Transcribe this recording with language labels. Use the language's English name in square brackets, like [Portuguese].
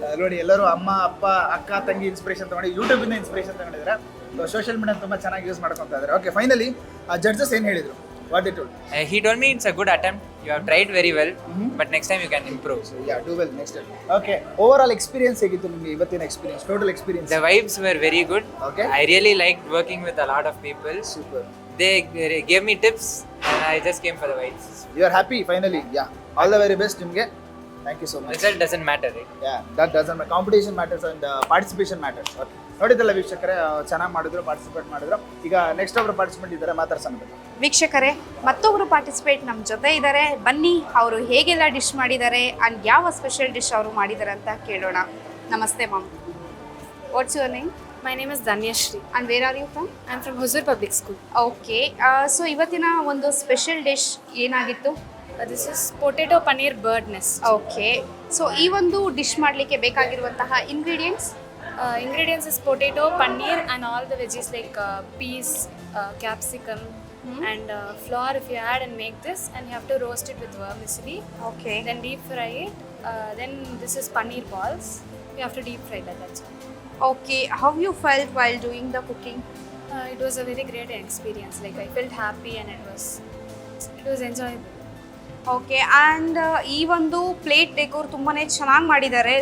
[Kannada] ನೋಡಿ, ಎಲ್ಲರೂ ಅಮ್ಮ ಅಪ್ಪ ಅಕ್ಕ ತಂಗಿ ಇನ್ಸ್ಪಿರೇಷನ್ ತಗೊಂಡು ಯೂಟ್ಯೂಬ್ ಇಂದ ಇನ್ಸ್ಪಿರೇಷನ್ ತಗೊಂಡಿದ್ದಾರೆ. ಸೋಷಿಯಲ್ ಮೀಡಿಯಾ ತುಂಬಾ ಚೆನ್ನಾಗಿ ಯೂಸ್ ಮಾಡ್ಕೊಂತ ಇದ್ದಾರೆ. ಓಕೆ, ಫೈನಲಿ ಜಡ್ಜಸ್ ಏನ್ ಹೇಳಿದ್ರು? [English] What they told? He told me it's a good attempt. You have tried very well, but next time you can improve. Yeah, do well next time. [Kannada] Okay, over all experience ಹೇಗಿತ್ತು ನಿಮಗೆ ಇವತ್ತಿನ experience, total experience? [English] The vibes were very good. Okay. I really liked working with a lot of people. Super. They gave me tips and I just came for the vibes. You are happy finally? Yeah. All the very best ನಿಮಗೆ. Thank you so much. Result doesn't matter, right? Yeah, that doesn't matter. Competition matters and participation matters. Okay. [Kannada] ನೋಡಿದ್ರಲ್ಲ ವೀಕ್ಷಕರೇ, ಚೆನ್ನಾಗಿ ಮಾಡಿದ್ರು, participate ಮಾಡಿದ್ರು. ಈಗ next ಒಬ್ರು participate ಇದ್ದಾರೆ, ಮಾತಾಡ್ಸೋಣ. ವೀಕ್ಷಕರೇ, ಮತ್ತೊಬ್ರು ಪಾರ್ಟಿಸಿಪೇಟ್ ನಮ್ಮ ಜೊತೆ ಇದ್ದಾರೆ. ಬನ್ನಿ ಅವರು ಹೇಗೆಲ್ಲ ಡಿಶ್ ಮಾಡಿದ್ದಾರೆ ಅಂಡ್ ಯಾವ ಸ್ಪೆಷಲ್ ಡಿಶ್ ಅವರು ಮಾಡಿದ್ದಾರೆ ಅಂತ ಕೇಳೋಣ. [English] ನಮಸ್ತೆ ma'am, what's your name? My name is Danyashri. And where are you from? I'm from Hosur Public School. [Kannada] Okay, so ಇವತ್ತಿನ ಒಂದು ಸ್ಪೆಷಲ್ ಡಿಶ್ ಏನಾಗಿತ್ತು? [English] This is potato paneer bird nest. [Kannada] Okay, so ಈ ಒಂದು ಡಿಶ್ ಮಾಡಲಿಕ್ಕೆ ಬೇಕಾಗಿರುವಂತಹ ingredients? [English] Ingredients is potato, paneer and all the veggies like peas, capsicum and flour if you add and make this, and you have to roast it with vermicelli. Okay. Then deep fry it. Then this is paneer balls. You have to deep fry that. That's all. Okay, how you felt while doing the cooking? It was a very great experience. Like I felt happy and it was enjoyable. [Kannada] Okay, and ಈ ಒಂದು plate decor ತುಂಬಾ ಚೆನ್ನಾಗಿ ಮಾಡಿದ್ದಾರೆ.